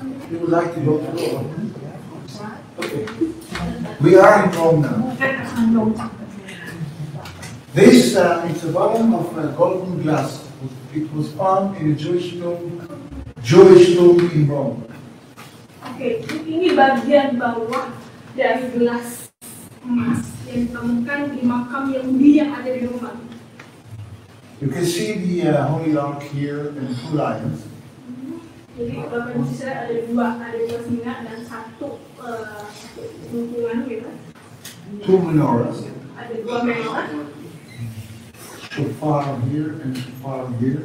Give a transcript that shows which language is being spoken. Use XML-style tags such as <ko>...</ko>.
<en>you would like to go to Rome? Okay. We are in Rome now. This is a volume of golden glass. It was found in a Jewish tomb in Rome.</en> <id>Oke, ini bagian bawah dari gelas emas yang ditemukan di makam Yahudi yang ada di Roma.</id> <en>You can see the Holy Ark here and two lions.</en> <id>Jadi Bapak Ibu saya ada dua singa dan satu lingkungan gitu.</id> <en>Two menorahs.</en> <id>Ada dua menorah.</id> <en>Shofar here and shofar here.</en>